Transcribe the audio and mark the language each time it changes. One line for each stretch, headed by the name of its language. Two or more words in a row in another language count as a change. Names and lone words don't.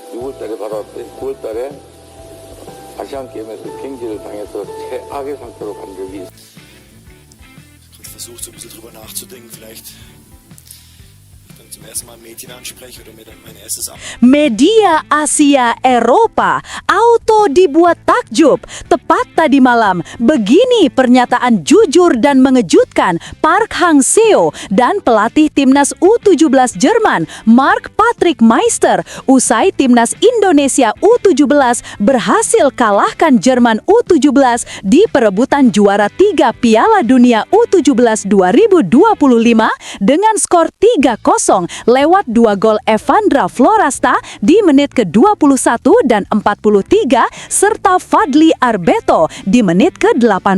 Korean: 9월달에 바로 9월달에 아시안게임에서 경기를 당해서 최악의 상태로 간 적이 있습니다.
German: Versucht so ein bisschen drüber nachzudenken, vielleicht dann zum ersten Mal ein Mädchen anspreche oder mir dann mein erstes
Indonesian: Media Asia Eropa auto dibuat takjub. Tepat tadi malam, begini pernyataan jujur dan mengejutkan Park Hang-seo dan pelatih timnas U17 Jerman Marc-Patrick Meister usai timnas Indonesia U17 berhasil kalahkan Jerman U17 di perebutan juara 3 Piala Dunia U17 2025 dengan skor 3-0 lewat 2 gol Evandra Florasta di menit ke-21 dan 43 serta Fadli Arbeto di menit ke-80.